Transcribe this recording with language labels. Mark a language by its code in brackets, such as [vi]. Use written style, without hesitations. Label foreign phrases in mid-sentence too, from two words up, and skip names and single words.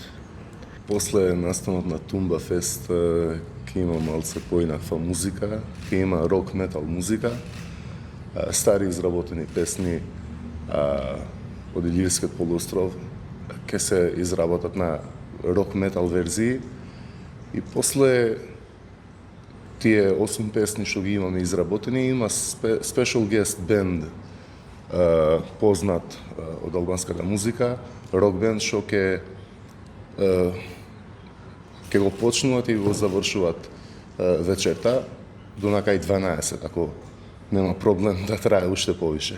[mk] После настанот на Тумбафест ќе има малце поинаква музика, ќе има рок-метал музика, стари изработени песни од Илирскиот полуостров ќе се изработат на рок-метал верзии, и после тие 8 песни што ги имаме изработени, има [en] special guest band, [mk] познат од албанската музика, рок бенд што ќе го почнуваат и го завршуваат вечерта до накај 12, ако нема проблем да трае уште повише.